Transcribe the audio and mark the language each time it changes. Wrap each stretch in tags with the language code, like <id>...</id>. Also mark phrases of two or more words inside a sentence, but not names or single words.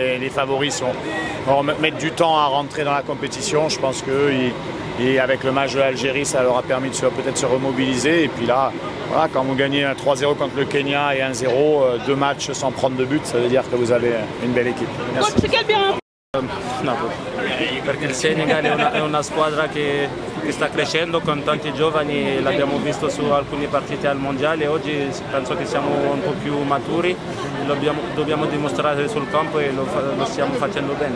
<fr>Les favoris vont mettre du temps à rentrer dans la compétition. Je pense et avec le match de l'Algérie, ça leur a permis de peut-être se remobiliser. Et puis là, voilà, quand vous gagnez 3-0 contre le Kenya et 1-0, 2 matchs sans prendre de but, ça veut dire que vous avez une belle équipe. Coach, quel bien?</fr> <it>No, perché il Senegal è una squadra che sta crescendo con tanti giovani, l'abbiamo visto su alcune partite al mondiale. Oggi penso che siamo un po' più maturi, dobbiamo dimostrare sul campo e lo stiamo facendo bene.</it>